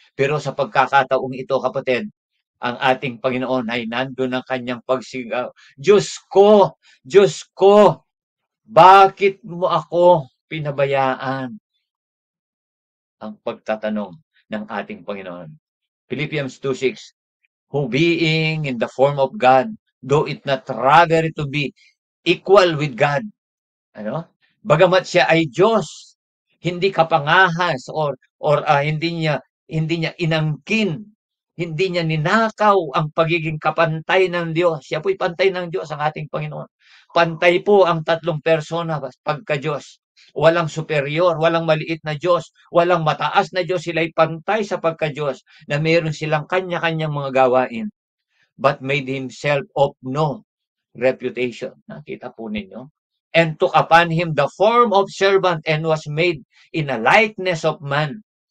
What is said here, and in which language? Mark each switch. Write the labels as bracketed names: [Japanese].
[Filipino] Pero sa pagkakataong ito, kapatid, ang ating Panginoon ay nandun ang kanyang pagsigaw. Diyos ko, bakit mo ako pinabayaan? Ang pagtatanong ng ating Panginoon. [English] Philippians 2:6, who being in the form of God, though it not robbery to be equal with God. [Filipino] Ano? Bagamat siya ay Diyos, hindi kapangahas or hindi niya inangkin, hindi niya ninakaw ang pagiging kapantay ng Diyos. Siya po'y pantay ng Diyos, ang ating Panginoon. Pantay po ang tatlong persona pagka-Diyos. Walang superior, walang maliit na Diyos, walang mataas na Diyos. Sila'y pantay sa pagka-Diyos na meron silang kanya-kanyang mga gawain. [English] But made himself of no reputation. [Filipino] Nakita po ninyo? [English] And took upon him the form of servant and was made in a likeness of man.